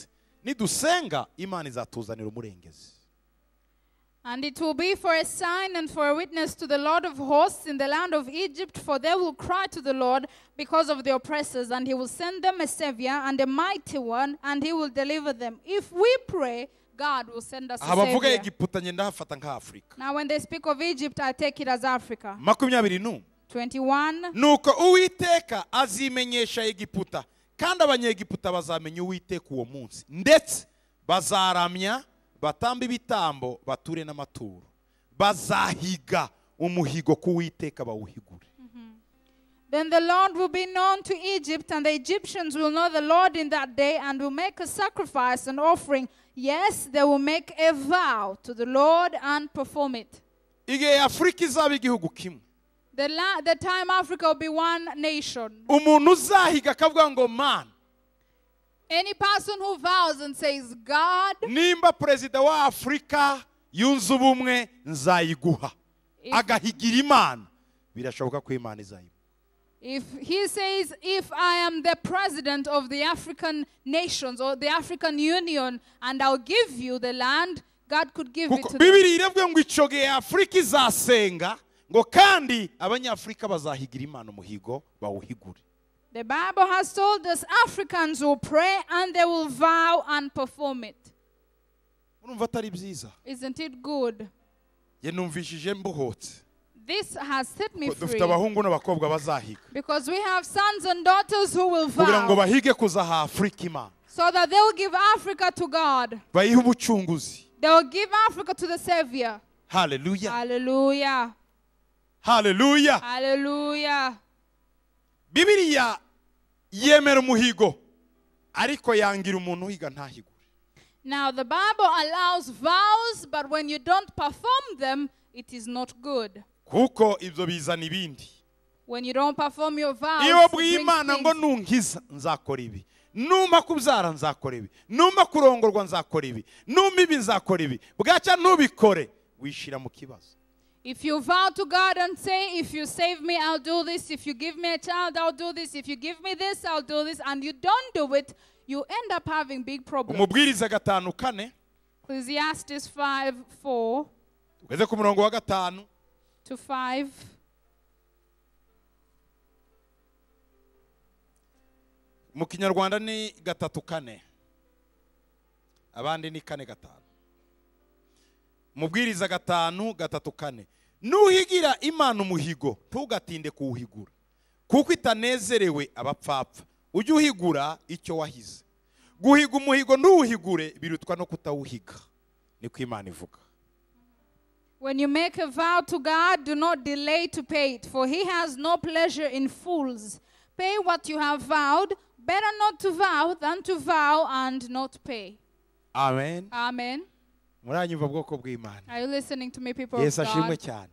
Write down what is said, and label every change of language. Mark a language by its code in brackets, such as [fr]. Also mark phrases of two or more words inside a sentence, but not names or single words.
[rw] Nidusenga Imana izatuzanira umurengezi. [en] And it will be for a sign and for a witness to the Lord of hosts in the land of Egypt, for they will cry to the Lord because of the oppressors, and he will send them a savior and a mighty one, and he will deliver them. If we pray, God will send us a savior. Now when they speak of Egypt, I take it as Africa. 21. [rw] Nuko Uwiteka azimenyesha Egiputa, kandi abanyegiputa bazamenya Uwiteka uwo munsi, ndetse bazaramya batamba ibitambo bature n'amaturo, bazahiga umuhigo ku Uwiteka bawuhigure. [en] Then the Lord will be known to Egypt, and the Egyptians will know the Lord in that day, and will make a sacrifice and offering. Yes, they will make a vow to the Lord and perform it. [rw] Igihe Afrika izaba igihugu kimwe, [en] the time Africa will be one nation. [rw] Umuntu uzahiga akavuga ngo man, [en] any person who vows and says, God, [rw] nimba perezida wa Afrika yunze ubumwe nzayiguha, agahigira Imana, birashoboka ko Imana izayimuha. [en] If he says, if I am the president of the African nations or the African Union and I'll give you the land, God could give it to them. [rw] Bibiri iravuga ngo ico gihe Afrika izasenga ngo kandi abanyafrika bazahigira Imana umuhigo bawuhigure. [en] The Bible has told us Africans will pray and they will vow and perform it. Isn't it good? This has set me free. Because we have sons and daughters who will vow, so that they will give Africa to God. They will give Africa to the Savior. Hallelujah. Hallelujah. Hallelujah. Hallelujah. [rw] Bibiliya yemera umuhigo ariko yangira umuntu uhiga ntahigure. [en] Now the Bible allows vows, but when you don't perform them, it is not good. [rw] Kuko ibyo bizana ibindi. [en] When you don't perform your vows, [rw] iyo bwiye Imana ngo nunkiza nzakora ibi, numpa kubyara nzakora ibi, numpa kurongorwa nzakora ibi, numpa ibi nzakora ibi, bwaca ntubikore wishira mu kibazo. [en] If you vow to God and say, if you save me, I'll do this. If you give me a child, I'll do this. If you give me this, I'll do this. And you don't do it, you end up having big problems. [rw] Umubwiriza 5:4. [en] Ecclesiastes 5:4 [rw] tugeze ku murongo wa 5 [en] to 5. [rw] Mu Kinyarwanda ni 3:4. Abandi ni 4:5. Mubwiriza 5:3-4. Nuhigira Imana umuhigo ntugatinde kuwuhigura, kuko itanezerewe abapfapfa. Ujye uhigura icyo wahize. Guhiga umuhigo ntuwuhigure birutwa no kutawuhiga, niko Imana ivuga. [en] When you make a vow to God, do not delay to pay it, for he has no pleasure in fools. Pay what you have vowed. Better not to vow than to vow and not pay. Amen. Amen. Are you listening to me, people of God?